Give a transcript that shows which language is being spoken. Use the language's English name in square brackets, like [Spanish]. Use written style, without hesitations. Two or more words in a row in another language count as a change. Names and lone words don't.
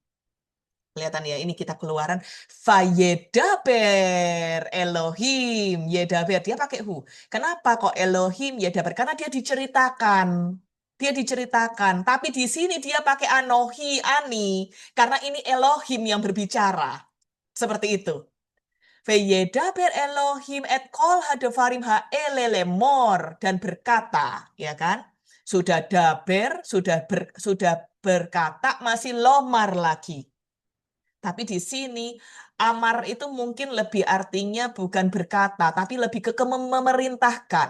[Indonesian] Kelihatan ya, ini kitab Keluaran. [Hebrew] וידבר אלוהים ידבר. [Indonesian] Dia pakai hu. Kenapa kok [Hebrew] אלוהים ידבר? [Indonesian] Karena dia diceritakan. Tapi di sini dia pakai [Hebrew] אנוכי, אני. [Indonesian] Karena ini Elohim yang berbicara. Seperti itu. [Hebrew] וידבר אלוהים את כל הדברים האלה לאמור. [Indonesian] Dan berkata, ya kan? Sudah daber, sudah berkata, masih lomar lagi. Tapi di sini amar itu mungkin lebih artinya bukan berkata, tapi lebih ke memerintahkan.